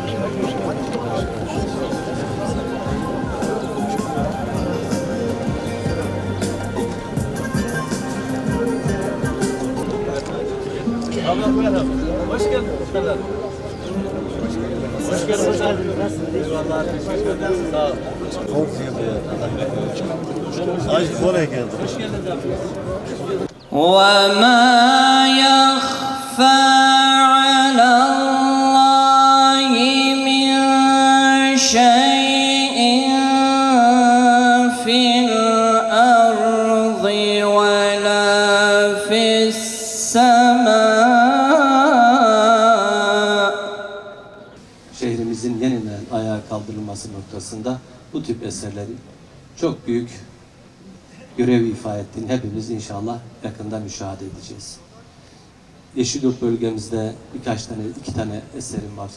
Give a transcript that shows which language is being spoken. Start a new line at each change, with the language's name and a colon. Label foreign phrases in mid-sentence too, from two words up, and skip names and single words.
Turkish: Ablam merhaba. Hoş geldin. Hoş geldin. Hoş geldin. Eyvallah. Teşekkür ederim. Sağ ol. Ay oraya geldi. Hoş geldin abi.
Arabic: وَمَا يَخْفَى عَلَى اللّٰهِ مِنْ شَيْءٍ فِي الْأَرْضِ وَلَا فِي السَّمَاءِ.
Turkish: Şehrimizin yeniden ayağa kaldırılması noktasında bu tip eserlerin çok büyük görev ifa ettiğini hepimiz inşallah yakında müşahede edeceğiz. Yeşilyurt bölgemizde iki tane eserim var.